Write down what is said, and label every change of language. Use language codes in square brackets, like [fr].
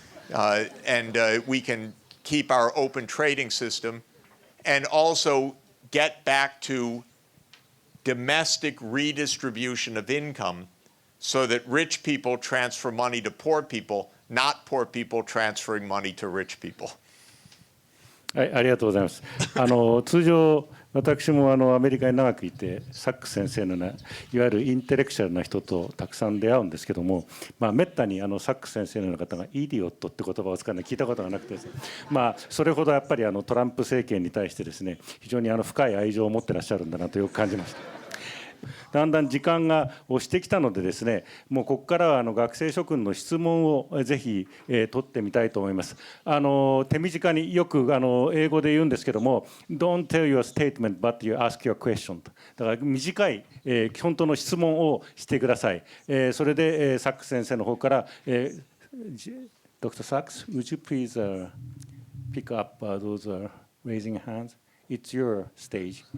[en] And we can keep our open trading system and also get back to domestic redistribution of income so that rich people transfer money to poor people, not poor people transferring money to rich people. [ja] はい、ありがとうございます。通常私もアメリカに長くいてサックス先生のようないわゆるインテレクチャルな人とたくさん出会うんですけども、めったにサックス先生のような方がイディオットって言葉を使うのは聞いたことがなくてですね、それほどやっぱりトランプ政権に対してですね非常に深い愛情を持ってらっしゃるんだなとよく感じました。だんだん時間が押してきたのでですね、もうここからは学生諸君の質問をぜひ取ってみたいと思います。手短によく英語で言うんですけども [en] Don't tell your statement but you ask your question [ja] だから短い本当の質問をしてください。それでサックス先生の方から Dr. [en] Sachs, would you please pick up those raising hands?It's your stage.